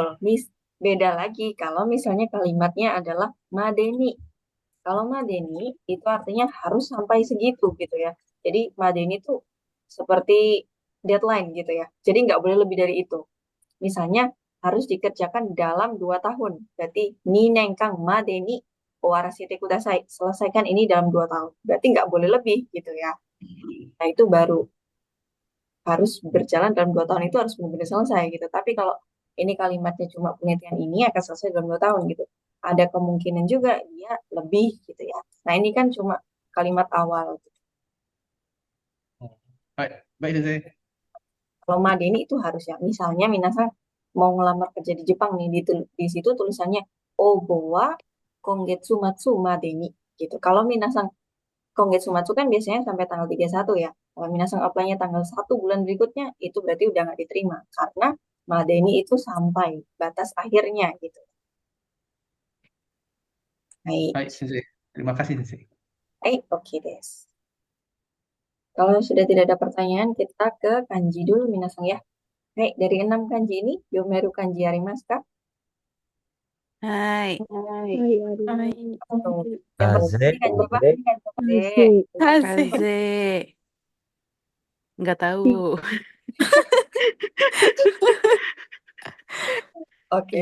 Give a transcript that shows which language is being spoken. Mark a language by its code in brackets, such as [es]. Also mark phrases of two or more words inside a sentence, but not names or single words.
[id] Beda lagi kalau misalnya kalimatnya adalah madeni. Kalau madeni itu artinya harus sampai segitu gitu ya. Jadi madeni itu seperti deadline gitu ya. Jadi nggak boleh lebih dari itu. Misalnya harus dikerjakan dalam 2 tahun. [ja] Berarti 2年間までに終わらせてください. [id] Selesaikan ini dalam 2 tahun. Berarti nggak boleh lebih gitu ya. Nah itu baru harus berjalan dalam 2 tahun itu harus benar-benar selesai gitu. Tapi kalau ini kalimatnya cuma penelitian ini akan selesai dalam 2 tahun gitu. Ada kemungkinan juga dia lebih gitu ya. Nah ini kan cuma kalimat awal. Gitu. Baik, baik Sensei. Kalau madeni itu harus ya. Misalnya minasan mau ngelamar kerja di Jepang nih di situ tulisannya [ja] 応募は今月末までに [id] gitu. Kalau [ja] みなさん今月末 [id] kan biasanya sampai tanggal 31 ya. Kalau minasan apply-nya tanggal 1 bulan berikutnya itu berarti udah nggak diterima karena madeni itu sampai batas akhirnya gitu. Baik. Baik Sensei. Terima kasih Sensei. Baik, [ja] オッケーです. [id] Kalau sudah tidak ada pertanyaan, kita ke kanji dulu minasan ya. Baik, dari 6 kanji ini, [ja] 読める漢字ありますか? Hai. [id] Tuh. Yang [ja] Kaze. [id] pertama kanji apa? Kaze. Nggak tahu. Oke,